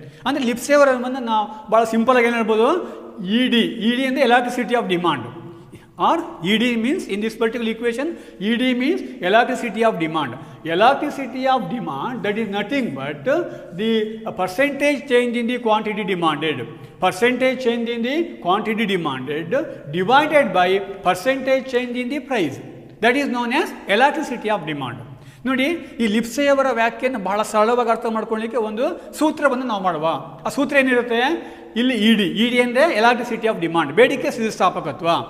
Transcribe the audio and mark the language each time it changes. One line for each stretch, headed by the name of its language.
Kannada: ಅಂದರೆ ಲಿಪ್ಸೆ ಅವರನ್ನು ನಾವು ಭಾಳ ಸಿಂಪಲಾಗಿ ಏನು ಹೇಳ್ಬೋದು, ಇಡಿ ಅಂದರೆ
English: Elasticity of demand, or ED means, in this particular equation, ED means elasticity of demand. Elasticity of demand, that is nothing but the percentage change in the quantity demanded. Percentage change in the quantity demanded divided by percentage change in the price. That is known as elasticity of demand.
Kannada: ನೋಡಿ, ಈ ಲಿಪ್ಸೆಯವರ ವ್ಯಾಖ್ಯೆಯನ್ನು ಬಹಳ ಸರಳವಾಗಿ ಅರ್ಥ ಮಾಡ್ಕೊಳ್ಳಿಕ್ಕೆ ಒಂದು ಸೂತ್ರವನ್ನು ನಾವು ಮಾಡುವ. ಆ ಸೂತ್ರ ಏನಿರುತ್ತೆ? ಇಲ್ಲಿ ಇಡಿ ಅಂದರೆ ಎಲಾಸ್ಟಿಸಿಟಿ ಆಫ್ ಡಿಮಾಂಡ್, ಬೇಡಿಕೆ ಸ್ಥಿತಿಸ್ಥಾಪಕತ್ವ.